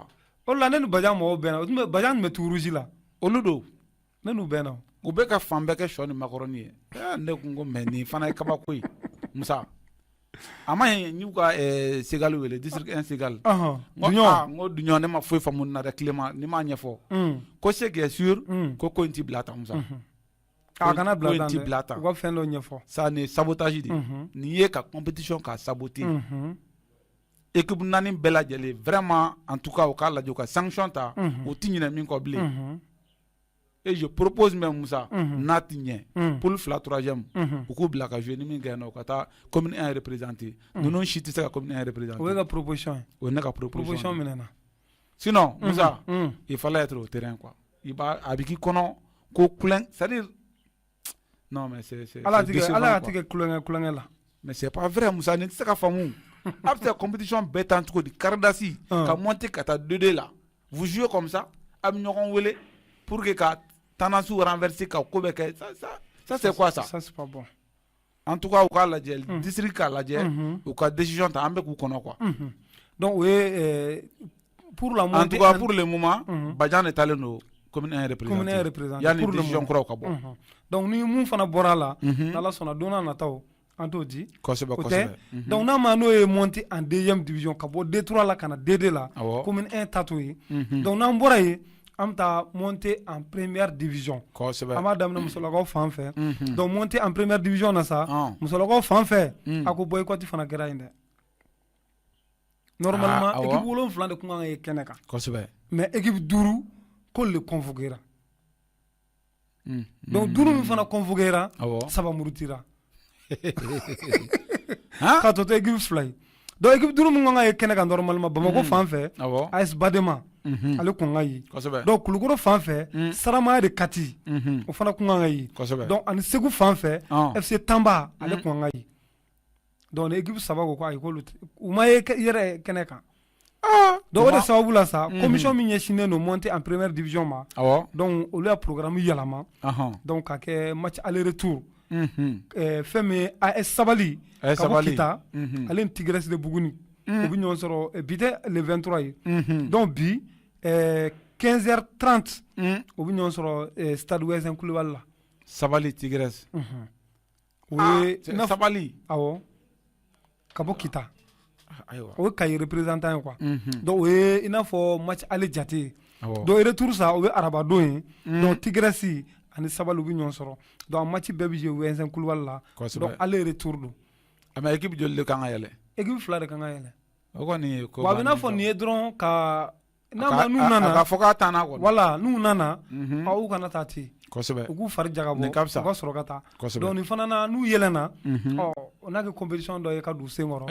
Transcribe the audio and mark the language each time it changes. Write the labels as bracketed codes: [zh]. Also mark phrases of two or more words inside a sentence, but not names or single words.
[bm] o la ne ni bajan mo bena o bajan me turuji la olu do ne nu bena u be ka fan bɛɛ kɛ shɔ ni macaroni ye ne kun ko mais nin fana ye kabako ye Musa a ma ɲi n y'u ka Segal wele district 1 Segal n ko Duɲɔn ne ma foyi faamu na dɛ tilema ni m'a ɲɛfɔ ko [fr] ce qui est sûr [bm] ko in t'i bila tan Musa a kana bila tan dɛ u ka fɛn dɔ ɲɛfɔ ça ni sabotage de nin ye ka compétition ka saboter équipe naani bɛɛ lajɛlen [fr] vraiment en tout cas [bm] u k'a lajɛ u ka sanction ta u ti ɲinɛ min kɔ bilen [fr] et je propose même [bm] Musa n'a ti ɲɛ pour 3e u k'u bila ka jouer ni min kɛ na u ka taa commune 1 représenter ninnu si tɛ se ka commune 1 représenter o ye ka proposition ye o ye ne ka proposition minɛna [fr] sinon Musa il fallait être au terrain quoi [bm] i b'a a bɛ k'i kɔnɔ ko kulonkɛ [fr] c'est-à-dire non mais c'est [bm] ala ka tigɛ kulonkɛ la [fr] mais c'est pas vrai [bm] Musa nin tɛ se ka faamu a bɛ se compétition bɛɛ tan cogo di karidasi ka monter ka taa 2-2 la [fr] vous jouez comme ça [bm] a bɛ ɲɔgɔn wele [fr] pour que [bm] ka tendance renverser ka ko bɛ kɛ [fr] ça c'est quoi ça c'est pas bon en tout cas [bm] u k'a lajɛ district k'a lajɛ u ka décision ta an bɛ k'u kɔnɔ quoi donc o ye pour la [fr] en tout cas pour le moment [bm] Badian de talen don commune 1 représenter yanni décision kuraw ka bɔ donc ni mun fana bɔra la n'Ala sɔnna don n'a nataw an t'o di kosɛbɛ donc n'a ma n'o ye [fr] monté en 2e division [bm] ka bɔ D3 la ka na D2 la commune 1 ta t'o ye donc n'an bɔra yen an bɛ taa [fr] monter en première division [bm] an b'a daminɛ musolakaw fan fɛ donc [fr] monter en première division [bm] na sa musolakaw fan fɛ a ko boycott fana kɛra yen dɛ normalement équipe 7 de kun kan ka ye kɛnɛ kan mais équipe 5 ko [fr] le convoquera [bm] donc 5 min fana convoquera 3 murutira ka to équipe 2 ye donc équipe 5 min kan ka ye kɛnɛ kan normalement Bamako fan fɛ AS Badema ale kun ka ye donc Kulukoro fan fɛ Saramaya de Kati o fana kun ka ye donc ani Segu fan fɛ FC Tamba ale kun ka ye donc équipe 3 ko ayi k'olu u ma ye yɛrɛ kɛnɛ kan donc o de sababu la sa commission min ɲɛsinnen don [fr] monter en première division [bm] ma donc olu y'a programme yɛlɛma donc ka kɛ [fr] match aller retour [bm] fɛn min AS Sabali ka bɔ Kita ale ni Tigres de Buguni u bɛ ɲɔgɔn sɔrɔ bi tɛ le 23 ye donc bi 15h30 u bɛ ɲɔgɔn sɔrɔ stade Ouest Coulibaly la Sabali Tigres o ye Sabali awɔ ka bɔ Kita o ye Kayi représentant ye quoi donc o ye i n'a fɔ [fr] match aller [bm] jate donc retour sa o bɛ araba don ye donc Tigres ani Sabali u bɛ ɲɔgɔn sɔrɔ donc match bɛɛ bɛ jouer Ouest Coulibaly la donc [fr] aller retour [bm] don mais équipe joli de kan ka yɛlɛ équipe 2 de kan ka yɛlɛ o kɔni ko wa a bɛ n'a fɔ nin ye dɔrɔn ka n'u nana ka fɔ k'a taa n'a kɔni voilà n'u nana u kana taa ten kosɛbɛ u k'u fari jagabɔ u ka sɔrɔ ka taa donc nin fana na n'u yɛlɛnna o n'a kɛ compétition dɔ ye ka don sen kɔrɔ